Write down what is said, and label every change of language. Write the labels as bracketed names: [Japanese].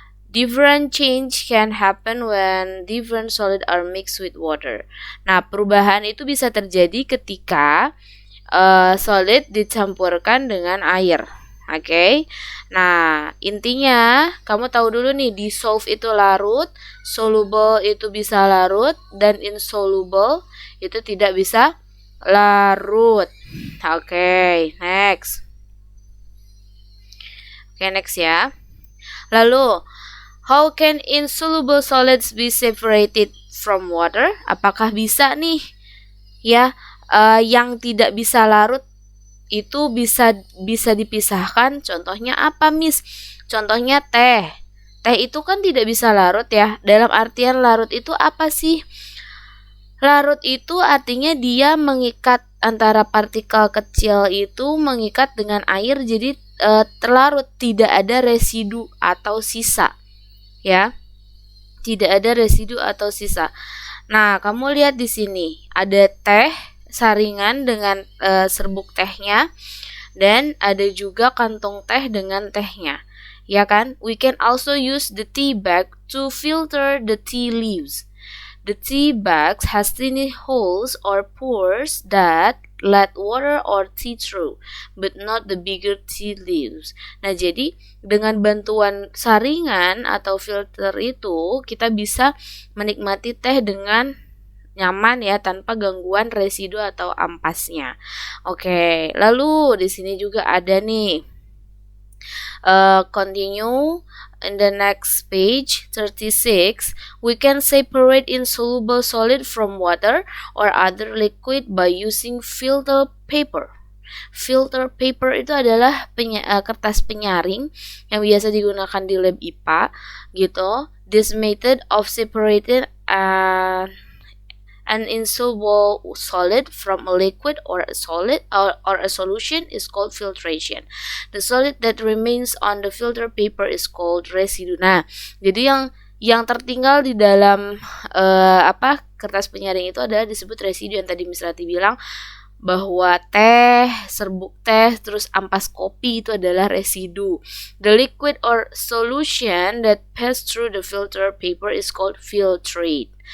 [English] Different change can happen when different solid are mixed with water. [Indonesian] Nah, perubahan itu bisa terjadi ketika solid dicampurkan dengan air. Oke. Nah, intinya kamu tahu dulu nih, dissolve itu larut, soluble itu bisa larut, dan insoluble itu tidak bisa larut. Oke, next. Next ya. [English] Lalu, how can insoluble solids be separated from water? [Indonesian] Apakah bisa nih ya yang tidak bisa larut itu bisa dipisahkan? Contohnya apa, Miss? Contohnya teh. Teh itu kan tidak bisa larut ya. Dalam artian larut itu apa sih? Larut itu artinya dia mengikat antara partikel kecil itu mengikat dengan air, jadi terlarut, tidak ada residu atau sisa. Ya. Tidak ada residu atau sisa. Nah, kamu lihat di sini ada teh saringan dengan serbuk tehnya, dan ada juga kantong teh dengan tehnya. Ya kan? [English] We can also use the tea bag to filter the tea leaves. The tea bags has tiny holes or pores that let water or tea through, but not the bigger tea leaves. [Indonesian] Nah, jadi dengan bantuan saringan atau filter itu kita bisa menikmati teh dengan nyaman ya, tanpa gangguan residu atau ampasnya. Oke, lalu di sini juga ada nih. [English] Continue in the next page 36. We can separate insoluble solid from water or other liquid by using filter paper. [Indonesian] Filter paper itu adalah kertas penyaring yang biasa digunakan di lab IPA gitu. [English] This method of separating an insoluble solid from a liquid or a solid or a solution is called filtration. The solid that remains on the filter paper is called residue. [Indonesian] Nah, jadi yang tertinggal di dalam kertas penyaring itu adalah disebut residu, yang tadi Miss Rati bilang bahwa teh, serbuk teh, terus ampas kopi itu adalah residu. [English] The liquid or solution that pass through the filter paper is called filtrate.